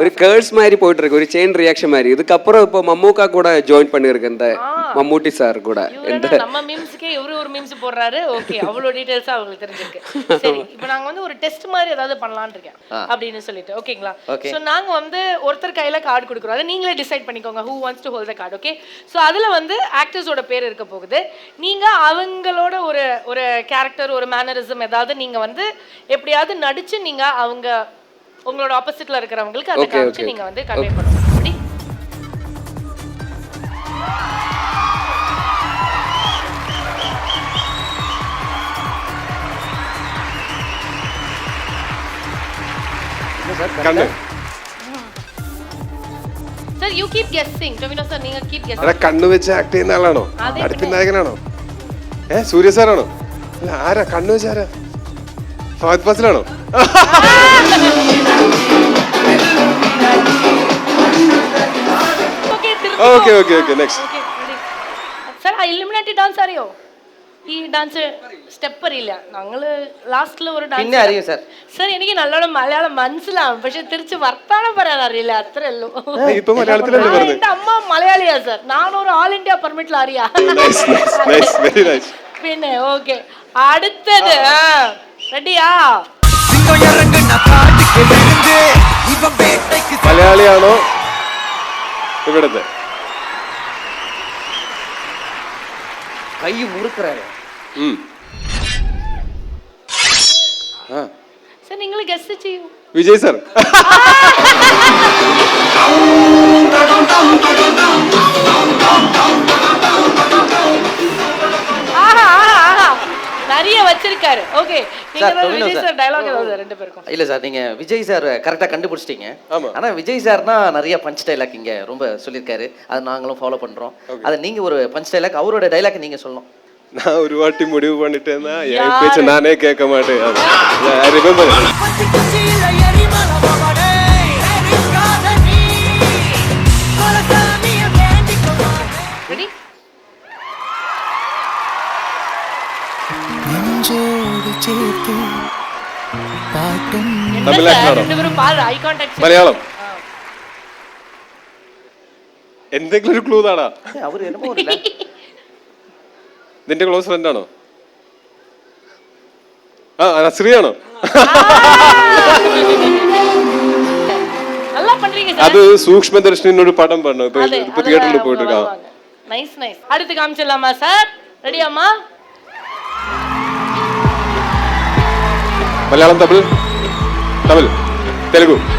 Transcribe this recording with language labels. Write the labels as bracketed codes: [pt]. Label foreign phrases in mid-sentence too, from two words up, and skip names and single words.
[ta] ஒரு கேர்ள்ஸ் மாதிரி போயிட்டு இருக்கு, ஒரு [en] chain reaction [ta] மாதிரி. இதுக்கப்புறம் இப்போ மம்மூக்கா கூட ஜாயின் பண்ணிருக்கு, இந்த மம்மூட்டி சார் கூட. நம்ம மீம்ஸ்க்கே இவரு ஒரு மீம்ஸ் போடுறாரு. ஓகே, அவ்வளவு டீடைல்ஸா அவங்களுக்கு தெரிஞ்சிருக்கு. சரி, இப்போ நாங்க வந்து ஒரு டெஸ்ட் மாதிரி ஏதாவது பண்ணலாம்னு இருக்கேன் அப்படின்னு சொல்லிட்டு. ஓகேங்களா? சோ நாங்க வந்து ஒருத்தர் கையில கார்டு கொடுக்குறோம். அதை நீங்களே டிசைட் பண்ணிக்கோங்க [en] who wants to hold the card. okay, so [ta] அதுல வந்து ஆக்டர்ஸோட பேர் இருக்க போகுது. நீங்க அவங்களோட ஒரு ஒரு கேரக்டர், ஒரு மேனரிசம் ஏதாவது நீங்க வந்து எப்படியாவது நடிச்சு நீங்க அவங்க உங்களோட ஆப்போசிட்ல இருக்கிறவங்களுக்கு அதை காமிச்சு நீங்க வந்து கன்வே பண்ணணும். அப்படி கண்ணு. சார் [en] you keep guessing. [ta] டொமினோ சார் நீங்க கீப் [ml] അല്ല [ta] கெஸ்ஸிங். [ml] കണ്ണു വെച്ച് ആക്ട് ചെയ്യുന്ന ആളാണോ? അടുത്ത നായകനാണോ? സൂര്യ സാറാണോ? അല്ല ആരാ കണ്ണു വെച്ച് ആരാ? ഫഹദ് ഫാസിലാണോ? [ta] ஓகே [en] okay okay next. [ml] സാർ എലിമിനേറ്റി ഡാൻസ് അറിയോ? ഈ [en] dance step [ml] അറിയില്ല. ഞങ്ങള് ലാസ്റ്റില് ഒരു ഡാൻസ് പിന്നെ അറിയും സാർ. സാർ എനിക്ക് നല്ലോണം മലയാളം മനസ്സിലാവും, പക്ഷെ തിരിച്ച് വർത്താനം പറയാൻ അറിയില്ല, അത്രേ ഉള്ളൂ. ഇപ്പൊ മലയാളത്തിലല്ലേ പറഞ്ഞത്? എന്റെ അമ്മ മലയാളിയാ സാർ. നാനൊരു ആൾ ഇന്ത്യ പെർമിറ്റിൽ അറിയാ. [en] very nice. [ml] പിന്നെ ഓക്കെ, അടുത്തത് റെഡിയാ? മലയാളിയാണോ ഇവിടുത്തെ? [ta] கை முறுக்குறாரு. [ml] സാർ നിങ്ങൾ ഗസ് ചെയ്യൂ. വിജയ് സാർ. [ta] நிறைய வச்சிருக்காரு. ஓகே, நீங்க விஜய் சார் டயலாக் ஏதாவது ரெண்டு பேருக்கும்? இல்ல சார், நீங்க விஜய் சார் கரெக்டா கண்டுபிடிச்சிட்டீங்க. ஆனா விஜய் சார்னா நிறைய [en] punch dialogue [ta] இங்க ரொம்ப சொல்லியிருக்காரு, அதை நாங்களும் ஃபாலோ பண்றோம். அதை நீங்க ஒரு [en] punch dialogue, [ta] அவரோட டைலாக் நீங்க சொல்லணும். நான் ஒரு வாட்டி முடிவு பண்ணிட்டேன்னா என் பேச்ச நானே கேட்க மாட்டேன். [en] I remember. [ta] ரெடி? [ml] മലയാളം. എന്തെങ്കിലും ഒരു ക്ലൂ താടാ. [ta] அவர் என்னமோ ஒரு [ml] നിന്റെ [en] close friend [ml] ആണോ? ശ്രീയാണോ? [ta] நல்லா பண்றீங்க சார். அது சூக்ஷ்மதர்ஷினின்னு ஒரு படம் பண்ணோம். இப்போ தியேட்டர்ல போயிட்டு இருக்கான். [en] nice nice. [ta] அடுத்து காமிச்சிடலாமா சார்? ரெடியாமா? மலையாளம், தமிழ், தமிழ், தெலுங்கு.